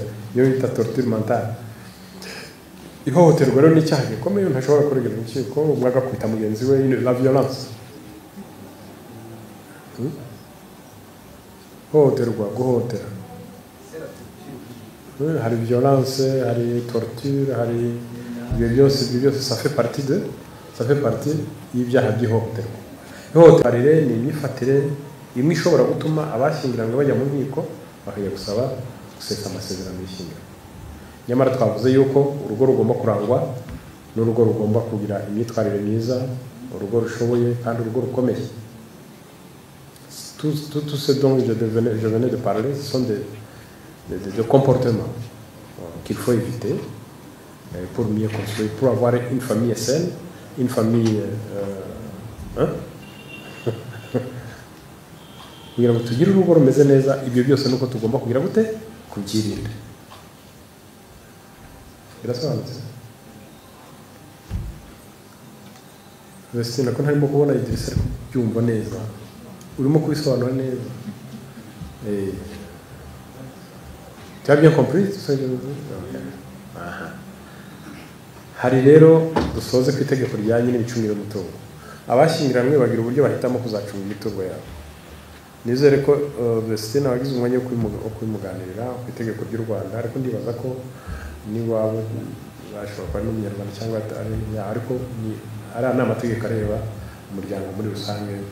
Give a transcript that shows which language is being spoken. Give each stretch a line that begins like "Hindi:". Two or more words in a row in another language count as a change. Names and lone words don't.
Kinyarwanda: Iyo bita
French: torture mentale.
Kinyarwanda: Ihohoterwa rero ni icyaha gikomeye, umuntu ashobora kuregera urukiko, umwe agakwita mugenzi we,
French: la violence.
Kinyarwanda: Guhohotera. Hari violence, hari torture, hari ibyo byose
French: ça fait partie
Kinyarwanda: y'ibyaha by'ihohoterwa. Ihohoterwa ni imyifatire imwe ishobora gutuma abashyingiranywe bajya mu nkiko bakajya gusesa amasezerano y'ishyingiranywe. Nyamara twavuze yuko urugo rugomba kurangwa n'urugo rugomba kugira imyitwarire myiza, urugo rushoboye kandi urugo rukomeye.
French: Tout ce dont je venais de parler, ce sont des comportements qu'il faut éviter pour mieux construire, pour avoir une famille saine, une famille
Kinyarwanda: kugira ngo tugire urugo rumeze neza. Ibyo byose nuko tugomba kugira gute kubyirinda. Birasobanutse? Vestina ko ntarimo kubona Idrissa byumva neza, urimo kubisobanura neza.
French: Tu as bien compris tout ça?
Kinyarwanda: hari rero dusoze ku itegeko ryanye n'ibicungiro umutungo. Abashyingiranywe bagira uburyo bahitamo kuzacunga imitungo yabo. Nizere ko Vestina wagize umwanya wo kwimuganirira ku itegeko ry'u Rwanda, ariko ndibaza ko niwabo bashobora kuba n'umunyarwanda cyangwa ariko ari amategeko areba umuryango muri rusange.